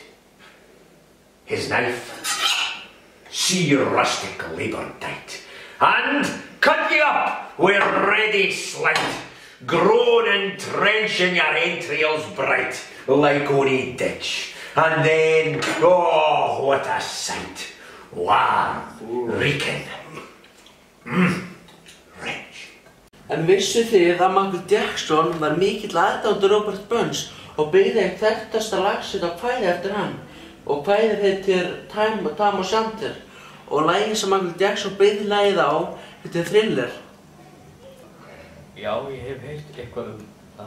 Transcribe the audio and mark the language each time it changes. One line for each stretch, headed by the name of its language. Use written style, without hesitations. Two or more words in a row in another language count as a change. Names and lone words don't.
English: His knife, see your rustic labour dight, and cut ye up with ready slight, groan and trench in your entrails bright, like ony ditch, and then, oh, what a sight, warm, reeking, rich.
Icelandic: En vissu þið að Michael Jackson var mikill aðdáandi Robert Burns og byggði eitt þekktasta lag sitt á kvæði eftir hann. Og kvæðið heitir Time og Shanter. Og lagið sem Michael Jackson byggði lagið á heitir Thriller. Já, ég hef heyrt eitthvað það.